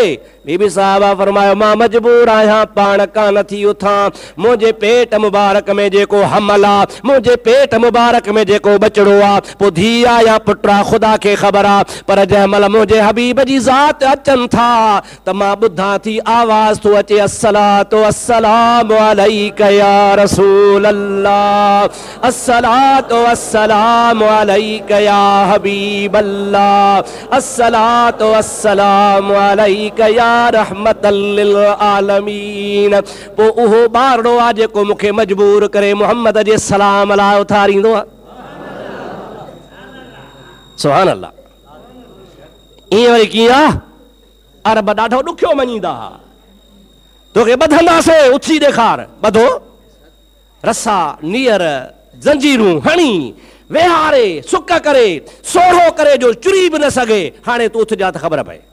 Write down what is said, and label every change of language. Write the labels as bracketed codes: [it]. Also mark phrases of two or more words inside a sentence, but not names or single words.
[sd] बीबी साहबा फरमायो मां मजबूर आहियां, पाण कान थी उथां। मुंहिंजे पेट मुबारक में जेको हमल आहे, मुंहिंजे पेट मुबारक में जेको बचड़ो आहे, पोइ धीउ आहे या पुटु आहे ख़ुदा खे ख़बर आहे, पर जंहिं महिल मुंहिंजे हबीब जी ज़ात अचनि था त मां ॿुधां थी आवाज़ थो अचे [ar] الصلاة والسلام عليك يا رسول الله, الصلاة والسلام عليك يا حبيب الله, الصلاة والسلام عليك يا رحمة للعالمين. [sd] पोइ उहो ॿारड़ो आहे जेको मूंखे मजबूर करे मुहम्मद जे सलाम लाइ उथारींदो आहे। [ar] سبحان الله. [sd] ईअं वरी कीअं आहे, अरब ॾाढो ॾुखियो मञींदा हुआ, तोखे ॿधंदासीं, उथी ॾेखार, ॿधो, रसा नीर जंजीरूं हणी वेहारे सुक करे सोढ़ो करे जो चुरी बि न सघे, हाणे तूं उथजा त ख़बर पए।